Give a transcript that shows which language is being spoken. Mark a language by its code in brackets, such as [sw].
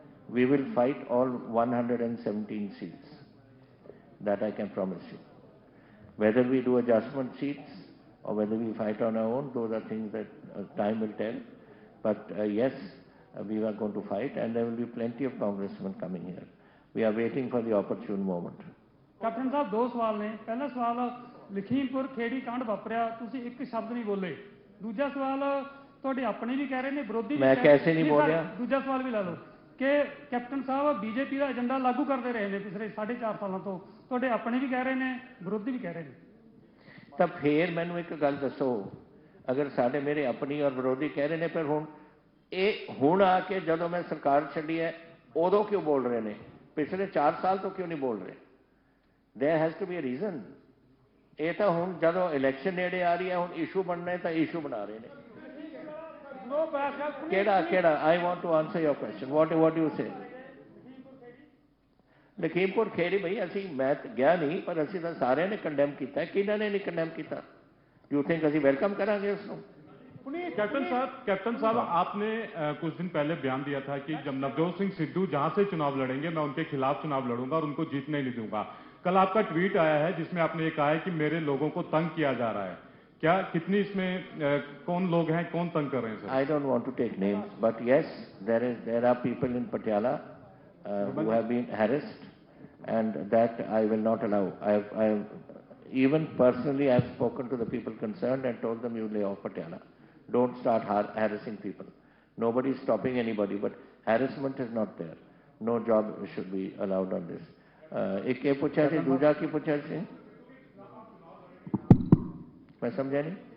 [en] We will fight all 117 seats. That I can promise you. Whether we do adjustment seats or whether we fight on our own, those are things that time will tell. But yes, we are going to fight, and there will be plenty of congressmen coming here. We are waiting for the opportune moment. [pa] Captain ਸਾਹਿਬ, 2 ਸਵਾਲ ਨੇ। ਪਹਿਲਾ ਸਵਾਲ, ਲਖੀਮਪੁਰ ਖੇੜੀ ਕਾਂਡ ਵਾਪਰਿਆ, ਤੁਸੀਂ ਇੱਕ ਸ਼ਬਦ ਨਹੀਂ ਬੋਲੇ। ਦੂਜਾ ਸਵਾਲ, ਤੁਹਾਡੇ ਆਪਣੇ ਵੀ ਕਹਿ ਰਹੇ ਨੇ, ਵਿਰੋਧੀ ਵੀ। ਮੈਂ ਕੈਸੇ ਨਹੀਂ ਬੋਲਿਆ? ਦੂਜਾ ਸਵਾਲ ਵੀ ਲਾ ਲਓ ਕਿ ਕੈਪਟਨ ਸਾਹਿਬ ਬੀਜੇਪੀ ਦਾ ਏਜੰਡਾ ਲਾਗੂ ਕਰਦੇ ਰਹੇ ਨੇ ਪਿਛਲੇ 4.5 ਸਾਲਾਂ ਤੋਂ, ਤੁਹਾਡੇ ਆਪਣੇ ਵੀ ਕਹਿ ਰਹੇ ਨੇ, ਵਿਰੋਧੀ ਵੀ ਕਹਿ ਰਹੇ ਨੇ। ਤਾਂ ਫੇਰ ਮੈਨੂੰ ਇੱਕ ਗੱਲ ਦੱਸੋ, ਅਗਰ ਸਾਡੇ ਮੇਰੇ ਆਪਣੀ ਔਰ ਵਿਰੋਧੀ ਕਹਿ ਰਹੇ ਨੇ, ਫਿਰ ਹੁਣ ਆ ਕੇ ਜਦੋਂ ਮੈਂ ਸਰਕਾਰ ਛੱਡੀ ਹੈ ਉਦੋਂ ਕਿਉਂ ਬੋਲ ਰਹੇ ਨੇ? ਪਿਛਲੇ 4 ਸਾਲ ਤੋਂ ਕਿਉਂ ਨਹੀਂ ਬੋਲ ਰਹੇ? [en] There has to be a reason. [pa] ਇਹ ਤਾਂ ਹੁਣ ਜਦੋਂ ਇਲੈਕਸ਼ਨ ਨੇੜੇ ਆ ਰਹੀ ਹੈ, ਹੁਣ ਇਸ਼ੂ ਬਣਨੇ ਤਾਂ ਇਸ਼ੂ ਬਣਾ ਰਹੇ ਨੇ। ਕਿਹੜਾ I want to answer your question, what you say. Lakhimpur ਖੇੜੀ ਬਈ ਅਸੀਂ, ਮੈਂ ਗਿਆ ਨਹੀਂ, ਪਰ ਅਸੀਂ ਤਾਂ ਸਾਰਿਆਂ ਨੇ ਕੰਡੈਮ ਕੀਤਾ। ਕਿਹਨਾਂ ਨੇ ਨਹੀਂ ਕੰਡੈਮ ਕੀਤਾ? [en] you think [pa] ਅਸੀਂ ਵੈਲਕਮ ਕਰਾਂਗੇ उसको? [hi] कैप्टन साहब आपने कुछ दिन पहले बयान दिया था कि जब नवजोत सिंह सिद्धू जहां से चुनाव लड़ेंगे मैं उनके खिलाफ चुनाव लड़ूंगा और उनको जीतने नहीं दूंगा। कल आपका ट्वीट आया है जिसमें आपने ये कहा है कि मेरे लोगों को तंग किया जा रहा है। क्या कितनी इसमें कौन लोग हैं, कौन तंग कर रहे हैं sir? [en] I don't want to take names, but yes there are people in Patiala who have been harassed, and that I will not allow. I even personally I have spoken to the people concerned and told them, you lay off Patiala. Don't start harassing people. Nobody is stopping anybody, but harassment is not there. No job should be allowed on this. [hi] एक ये पूछा थे, दूजा की पूछा थे, मैं समझा नहीं।